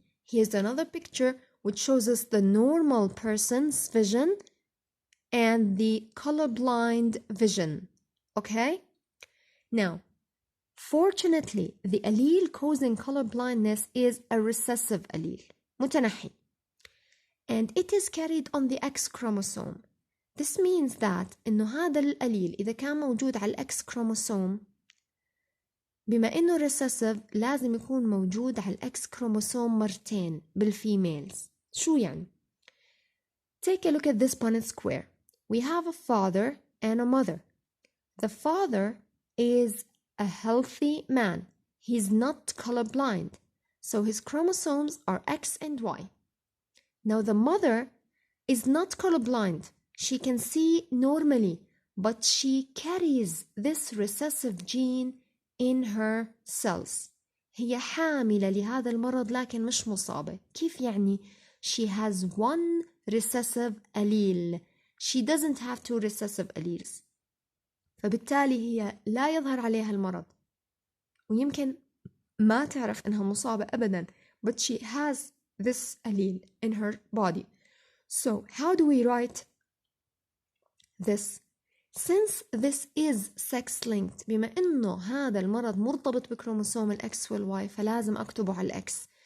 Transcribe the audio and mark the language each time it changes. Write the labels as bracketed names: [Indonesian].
[English] Here's another picture which shows us the normal person's vision and the colorblind vision. Okay? Now, fortunately, the allele causing color blindness is a recessive allele, [Arabic] متنحي. [English] And it is carried on the X chromosome. This means that [Arabic] إنه هذا الallele إذا كان موجود على الX chromosome بما إنه recessive لازم يكون موجود على الإكس كروموسوم مرتين بالفيميلز. شو يعني؟ [English] Take a look at this Punnett square. We have a father and a mother. The father is a healthy man. He's not colorblind. So his chromosomes are X and Y. Now the mother is not colorblind. She can see normally, but she carries this recessive gene in her cells. [Arabic] هي حاملة لهذا المرض لكن مش مصابة. كيف يعني؟ [English] She has one recessive allele. She doesn't have 2 recessive alleles. [Arabic] فبالتالي هي لا يظهر عليها المرض ويمكن ما تعرف إنها مصابة أبدا [English] but she has this allele in her body. So how do we write this? Since this is sex linked [Arabic] بما إنه هذا المرض مرتبط بكروموسوم الإكس والواي فلازم أكتبه على الإكس.